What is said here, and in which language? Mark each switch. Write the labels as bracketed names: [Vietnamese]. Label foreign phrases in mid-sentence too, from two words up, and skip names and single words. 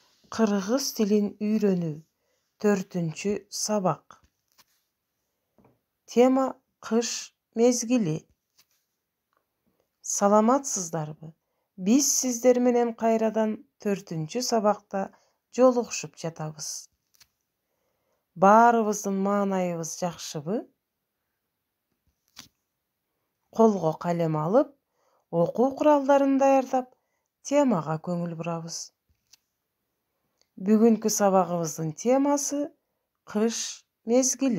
[Kyrgyz] Кыргыз тилин үйрөнүү 4-чү сабак. Тема кыш мезгили. Salamatsızdarбы? Биз сиздер менен кайрадан 4-чү сабакта жолугушуп жатабыз. Barыбыздын маанайыбыз жакшыбы? Колго калем алып, окуу куралдарын даярдап, темага көңүл бурабыз. Бүгүнкү сабагыбыздын темасы кыш мезгили.